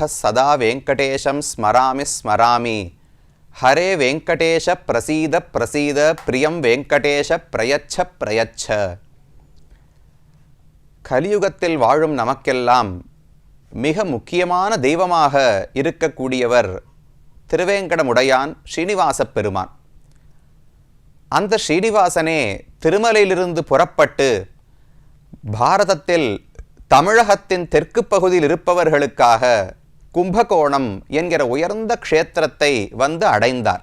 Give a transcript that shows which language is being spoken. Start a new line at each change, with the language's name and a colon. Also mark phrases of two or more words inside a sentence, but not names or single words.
Sanskrit: सदा वेंकटेशं स्मरामि स्मरामि हरे वेंकटेश प्रसीद प्रसीद प्रियं वेंकटेश प्रयच्छ प्रयच्छ.
Tamil: கலியுகத்தில் வாழும் நமக்கெல்லாம் மிக முக்கியமான தெய்வமாக இருக்கக்கூடியவர் திருவேங்கடமுடையான் ஸ்ரீனிவாசப் பெருமான். அந்த ஸ்ரீனிவாசனே திருமலையிலிருந்து புறப்பட்டு பாரதத்தில் தமிழகத்தின் தெற்கு பகுதியில் இருப்பவர்களுக்காக கும்பகோணம் என்கிற உயர்ந்த க்ஷேத்திரத்தை வந்து அடைந்தார்.